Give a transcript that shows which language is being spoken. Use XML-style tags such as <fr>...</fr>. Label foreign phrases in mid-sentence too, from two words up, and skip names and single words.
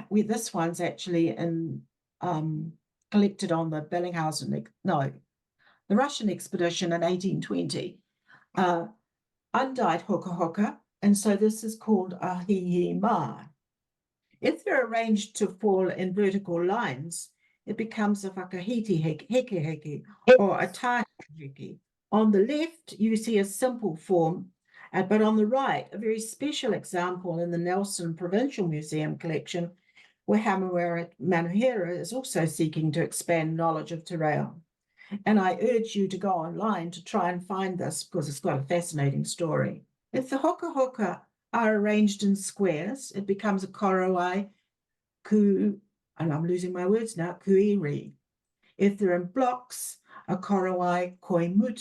<en>This one's actually collected on the the Russian expedition in 1820. Undyed</en> <mi>hoka hoka,</mi> <en>and so this is called a hihi-ma. If they're arranged to fall in vertical lines, it becomes a</en> <mi>whakahiti heke</mi> <en>or a</en> <mi>tahi heke.</mi> <en>On the left, you see a simple form, but on the right, a very special example in the Nelson Provincial Museum collection, where Hamawera Manuhera is also seeking to expand knowledge of</en> <mi>te reo.</mi> <en>And I urge you to go online to try and find this because it's got a fascinating story. If the</en> <mi>hoka hoka</mi> <en>are arranged in squares, it becomes a korowai and I'm losing my words now, kuiri. If they're in blocks, a</en> <mi>korowai koimutu.</mi>